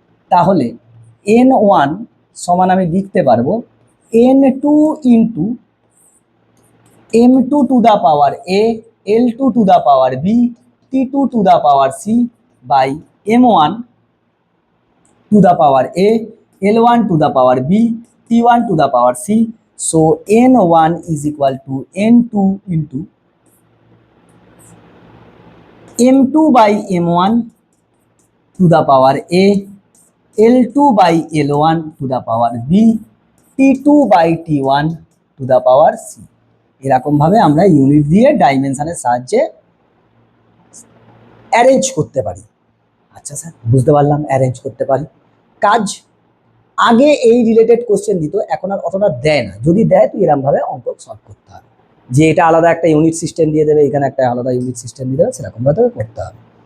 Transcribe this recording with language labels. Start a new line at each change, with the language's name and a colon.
Bangla: তাহলে n1 সমান আমি লিখতে পারবো n2 into m2 to the power a, l2 to the power b, t2 to the power c by m1 to the power a, l1 to the power b, t1 to the power c।
English: So n1 is equal to n2 into m2 by m1 to the power a, l2 by l1 to the power b, t2 by t1 to the power c।
Bangla: এরকম ভাবে আমরা unit দিয়ে ডাইমেনশনের সাহায্যে arrange করতে পারি। আচ্ছা sir, বুঝতে পারলাম অ্যারেঞ্জ করতে পারি। কাজ আগে এই রিলেটেড কোশ্চেন দিত, এখন আর অতটা দেয় না, যদি দেয় তুই এরকম ভাবে অঙ্ক সলভ করতে হবে, যে এটা আলাদা একটা ইউনিট সিস্টেম দিয়ে দেবে, এখানে একটা আলাদা ইউনিট সিস্টেম দিয়ে দেবে, সেরকম ভাবে করতে হবে।